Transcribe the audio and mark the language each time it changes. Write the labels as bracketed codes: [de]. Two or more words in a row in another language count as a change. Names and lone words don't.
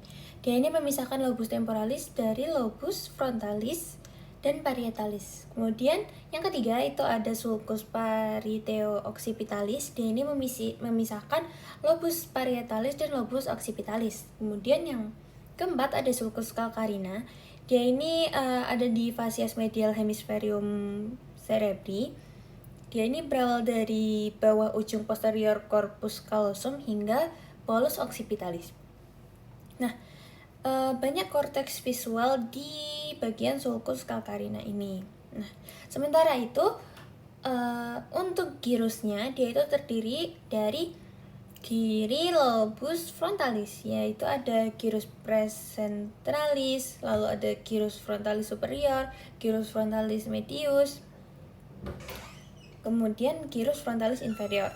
[id] Dia ini memisahkan [la] lobus temporalis [id] dari [la] lobus frontalis [id] dan parietalis. Kemudian yang ketiga itu ada [la] sulcus pariteo-occipitalis. [id] Dia ini memisahkan [la] lobus parietalis [id] dan [la] lobus occipitalis. [id] Kemudian yang keempat ada [la] sulcus calcarina. [id] Dia ini ada di [la] facies medial hemispherium cerebri. [id] Dia ini berawal dari bawah ujung posterior [la] corpus callosum [id] hingga [la] polus occipitalis. [id] Nah, banyak korteks visual di bagian [la] sulcus calcarina [id] ini. Nah, sementara itu untuk gyrusnya dia itu terdiri dari kiri [la] lobus frontalis, [id] yaitu ada [la] gyrus precentralis, [id] lalu ada [la] gyrus frontalis superior, gyrus frontalis medius, [id] kemudian [la] gyrus frontalis inferior.